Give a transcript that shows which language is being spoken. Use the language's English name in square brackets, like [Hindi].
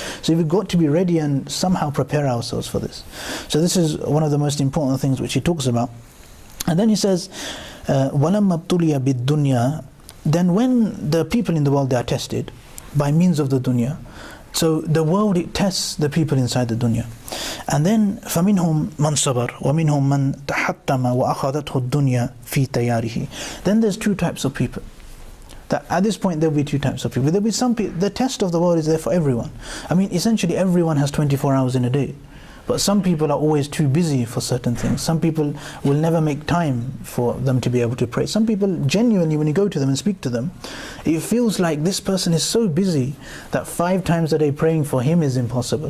[English] So we've got to be ready and somehow prepare ourselves for this. So this is one of the most important things which he talks about. And then he says, [Arabic] وَلَمَّا ابْتُلِيَ بِالدُّنْيَا. [English] Then when the people in the world, they are tested by means of the dunya. So the world, it tests the people inside the dunya. [Arabic] And then فَمِنْهُمْ مَنْ صَبَرْ وَمِنْهُمْ مَنْ تَحَتَّمَ وَأَخَذَتْهُ الدُّنْيا فِي تَيَارِهِ. [English] Then there's two types of people. That at this point there'll be two types of people. There'll be some people, the test of the world is there for everyone. I mean, essentially everyone has 24 hours in a day. But some people are always too busy for certain things. Some people will never make time for them to be able to pray. Some people, genuinely, when you go to them and speak to them, it feels like this person is so busy that 5 times a day praying for him is impossible.